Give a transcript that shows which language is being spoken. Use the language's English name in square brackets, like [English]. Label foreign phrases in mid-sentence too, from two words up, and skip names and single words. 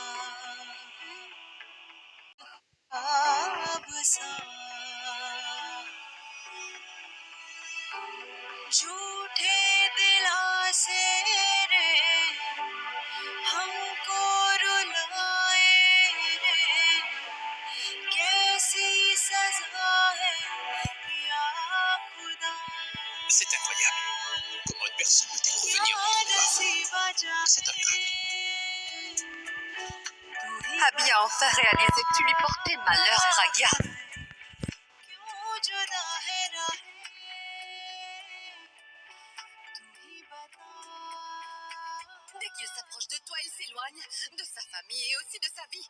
[Hindi] अब सा झूठे दिलासे रे हमको रुलाए रे कैसी सजा है या खुदा [French] C'est incroyable. Comment une personne peut être revenue en combat? C'est un crâne. Abby a enfin réalisé que tu lui portais malheur, Pragya. Dès qu'il s'approche de toi, il s'éloigne de sa famille et aussi de sa vie.